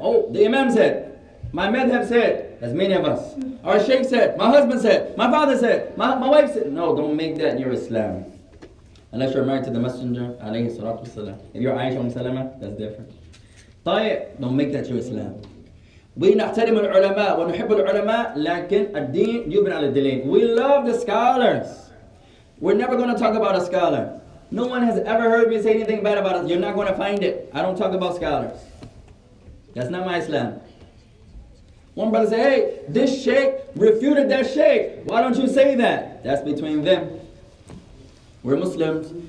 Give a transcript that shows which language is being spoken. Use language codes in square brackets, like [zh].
[en] Oh, the Imam said, my madhab said, as many of us. Our sheikh said, my husband said, my father said, my wife said. No, don't make that your Islam. Unless you're married to the Messenger, alayhi salatu wasalam. If you're Aisha Salama, that's different. طيب, don't make that your Islam. [ar] We نحترم العلماء ونحب العلماء لكن الدين يبنى على الدليل. [en] We love the scholars. We're never going to talk about a scholar. No one has ever heard me say anything bad about us. You're not going to find it. I don't talk about scholars. That's not my Islam. One brother said, hey, this sheikh refuted that sheikh. Why don't you say that? That's between them. We're Muslims.